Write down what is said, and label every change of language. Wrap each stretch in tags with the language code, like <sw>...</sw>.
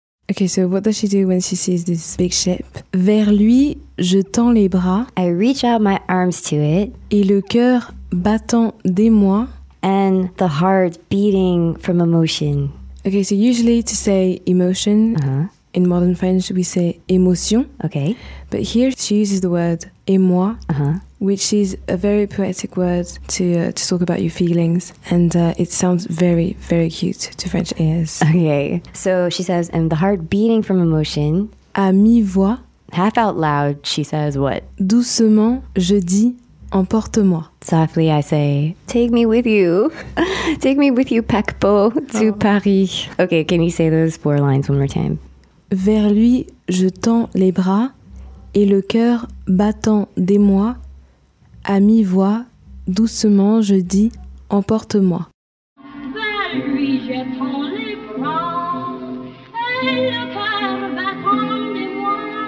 <en>Okay, so what does she do when she sees this big ship?</en> <fr>Vers lui, je tends les bras.</fr> <en>I reach out my arms to it.</en> <fr>Et le cœur battant d'émoi.</fr> <en>And the heart beating from emotion. Okay, so usually to say emotion, in modern French we say émotion. Okay. But here she uses the word émoi, which is a very poetic word to talk about your feelings. And it sounds very, very cute to French ears. Okay, so she says, and the heart beating from emotion.</en> <fr>À mi-voix.</fr> <en>Half out loud, she says what?</en> <fr>Doucement, je dis, emporte-moi.</fr> <en>Softly I say, take me with you. Take me with you, paquebot, to Paris. Okay, can you say those four lines one more time?</en> <fr>Vers lui, je tends les bras et le cœur battant d'émoi. À mi-voix, doucement, je dis, emporte-moi. Vers lui, je tends les bras et le cœur battant d'émoi.</fr>